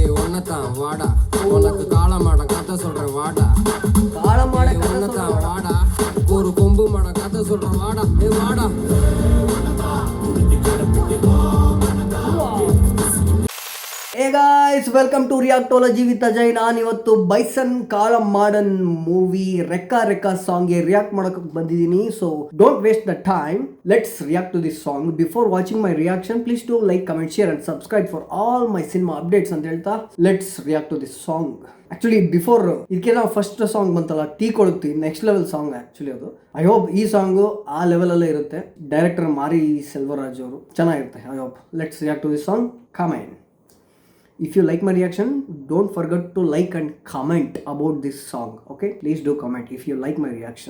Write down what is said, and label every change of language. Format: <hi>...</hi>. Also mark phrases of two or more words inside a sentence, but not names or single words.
<ta>ஒன்னத்தான் வாடா உனக்கு காலமாட கதை சொல்றேன் வாடா காலமாட ஒன்னத்தான் வாடா ஒரு கொம்பு மாட கதை சொல்றேன் வாடா வாடா.</ta> <en>hey guys, welcome to Reactology with Ajay.</en> <kn>ನಾನಿವತ್ತು ಬೈಸನ್ ಕಾಲ ಮಾಡನ್ ಮೂವಿ ರೆಕ್ಕ ಸಾಂಗ್ಗೆ ರಿಯಾಕ್ಟ್ ಮಾಡೋಕೆ ಬಂದಿದ್ದೀನಿ.</kn> <en>so don't waste the time, let's react to this song. before watching my reaction please to like, comment, share and subscribe for all my cinema updates</en> <kn>ಅಂತ ಹೇಳ್ತಾ</kn> <en>let's react to this song. actually before</en> <kn>ಇದಕ್ಕೆ ನಾವು</kn> <en>first song</en> <kn>ಬಂತಲ್ಲ, ಟೀ ಕೊಡುತ್ತಿ,</kn> <en>next level song actually</en> <kn>ಅದು.</kn> <en>I hope</en> <kn>ಈ ಸಾಂಗು ಆ ಲೆವೆಲಲ್ಲೇ ಇರುತ್ತೆ. ಡೈರೆಕ್ಟರ್ ಮಾರಿ ಸೆಲ್ವರಾಜ್ ಅವರು, ಚೆನ್ನಾಗಿರುತ್ತೆ.</kn> <en>I hope. Let's react to this song. Comment. If you like my reaction, don't forget to like and comment about this song. Okay, please do comment if you like my reaction.</en>